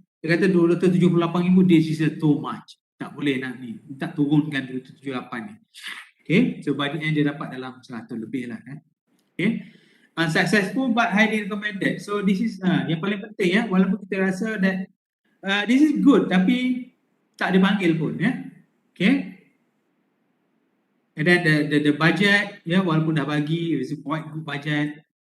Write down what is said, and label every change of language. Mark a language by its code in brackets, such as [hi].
[ms] Dia kata 278,000, [en] this is too much. [ms] Tak boleh nak ni. Tak turunkan 278 ni. Okay. So budget yang dia dapat dalam 100 lebih lah kan. Okay. [en] Unsuccessful but highly recommended. So this is [ms] yang paling penting ya. Walaupun kita rasa [en] that this is good [ms] tapi tak dipanggil pun ya. Okay. [en] And then the budget ya, [ms] walaupun dah bagi, [en] it's quite good budget.